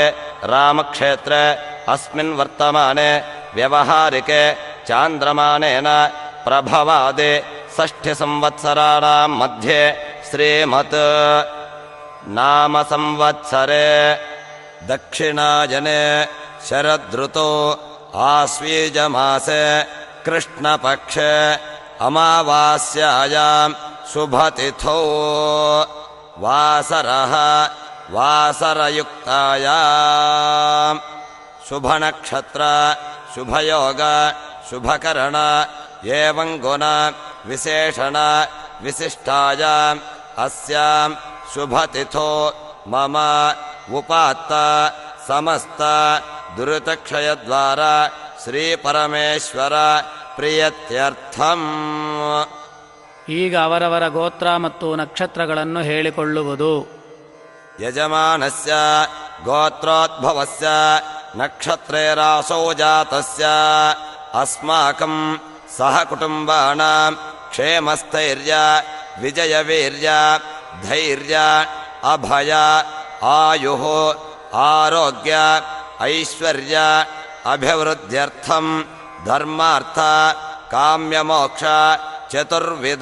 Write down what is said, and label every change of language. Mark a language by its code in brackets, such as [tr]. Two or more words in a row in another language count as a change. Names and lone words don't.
[sa] ರಾಮಕ್ಷೇತ್ರೆ ಅಸ್ಮಿನ್ ವರ್ತಮಾನೆ ವ್ಯವಹಾರಿಕೆ ಚಾಂದ್ರಮಾನೇನ ಪ್ರಭವಾದೆ ಷಷ್ಠಿ ಸಂವತ್ಸರಾಣಾಂ ಮಧ್ಯೆ ಶ್ರೀಮತ್ ನಾಮ ಸಂವತ್ಸರೆ ದಕ್ಷಿಣಾಯನೆ ಶರದೃತೋ ಆಶ್ವೀಜಮಾಸೆ ಕೃಷ್ಣಪಕ್ಷೆ ಅಮಾವಾಸ್ಯಾಯಾಂ ಶುಭತಿಥೌ ವಾಸರಃ ವಾಸರಯುಕ್ತಾಯಾಂ ಶುಭನಕ್ಷತ್ರ ಶುಭಯೋಗ ಶುಭಕರಣ ಏವಂ ಗುಣ ವಿಶೇಷಣ ವಿಶಿಷ್ಟಾಯಾಂ ಅಸ್ಯಾಂ ಶುಭತಿಥೋ ಮಮ ಉಪಾತ್ತ ಸಮಸ್ತ ದುರಿತಕ್ಷಯದ್ವಾರ ಶ್ರೀ ಪರಮೇಶ್ವರ ಪ್ರಿಯತ್ಯರ್ಥಂ. [kn] ಈಗ ಅವರವರ ಗೋತ್ರ ಮತ್ತು ನಕ್ಷತ್ರಗಳನ್ನು ಹೇಳಿಕೊಳ್ಳುವುದು. [sa] ಯಜಮಾನಸ್ಯ ಗೋತ್ರೋದ್ಭವಸ್ಯ ನಕ್ಷತ್ರೇ ರಾಸೋ ಜಾತಸ್ಯ ಅಸ್ಮಾಕಂ ಸಹ ಕುಟುಂಬಾನಾಂ ಕ್ಷೇಮಸ್ಥೈರ್ಯ ವಿಜಯವೀರ್ಯ ಧೈರ್ಯ ಅಭಯ ಆಯುಃ ಆರೋಗ್ಯ ಐಶ್ವರ್ಯ ಅಭಿವೃದ್ಧ್ಯರ್ಥಂ ಧರ್ಮಾರ್ಥ ಕಾಮ್ಯಮೋಕ್ಷ ಚತುರ್ವಿಧ